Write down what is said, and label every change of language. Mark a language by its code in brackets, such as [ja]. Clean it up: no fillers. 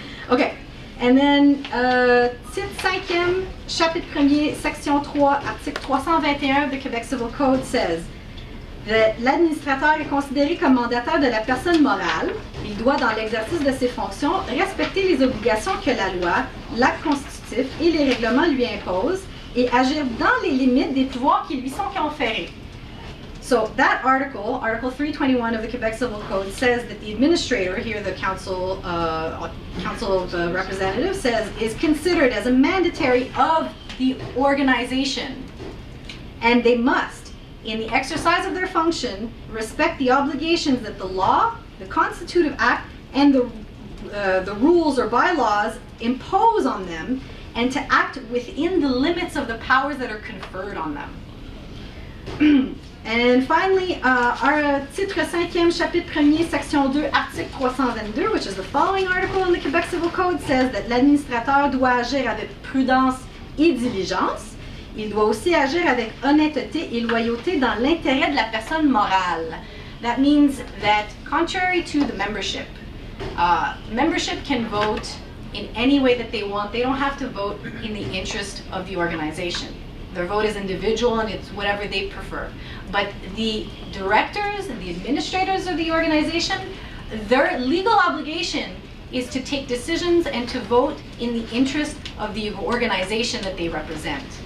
[en] Okay, and then [fr] titre 5e, chapitre 1er, section 3, article 321 [en] of the Quebec Civil Code says that [fr] l'administrateur est considéré comme mandataire de la personne morale. Il doit, dans l'exercice de ses fonctions, respecter les obligations que la loi, l'acte constitutif et les règlements lui imposent et agir dans les limites des pouvoirs qui lui sont conférés. [en] So that article, Article 321 of the Quebec Civil Code, says that the administrator, here the Council of Representatives, says is considered as a mandatory of the organization, and they must, in the exercise of their function, respect the obligations that the law, the Constitutive Act, and the rules or bylaws impose on them, and to act within the limits of the powers that are conferred on them. And finally, our [fr] titre 5e, chapitre 1er, section 2, article 322, [en] which is the following article in the Quebec Civil Code, says that [fr] l'administrateur doit agir avec prudence et diligence. Il doit aussi agir avec honnêteté et loyauté dans l'intérêt de la personne morale. [en] That means that, contrary to the membership, membership can vote in any way that they want. They don't have to vote in the interest of the organization. Their vote is individual and it's whatever they prefer. But the directors and the administrators of the organization, their legal obligation is to take decisions and to vote in the interest of the organization that they represent.